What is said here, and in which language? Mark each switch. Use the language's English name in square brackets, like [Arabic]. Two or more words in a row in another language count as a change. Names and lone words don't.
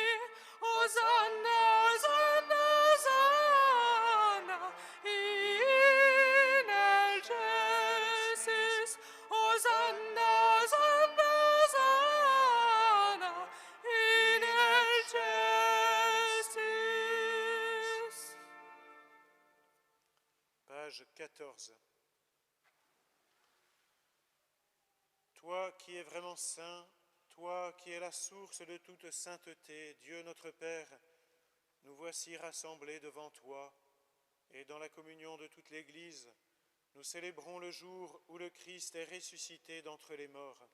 [Latin] Hosanna, Hosanna, Hosanna, in excelsis. Hosanna, Hosanna, Hosanna, in excelsis. [French] Page 14. Toi qui es vraiment saint, toi qui es la source de toute sainteté, Dieu notre Père, nous voici rassemblés devant toi, et dans la communion de toute l'Église, nous célébrons le jour où le Christ est ressuscité d'entre les morts.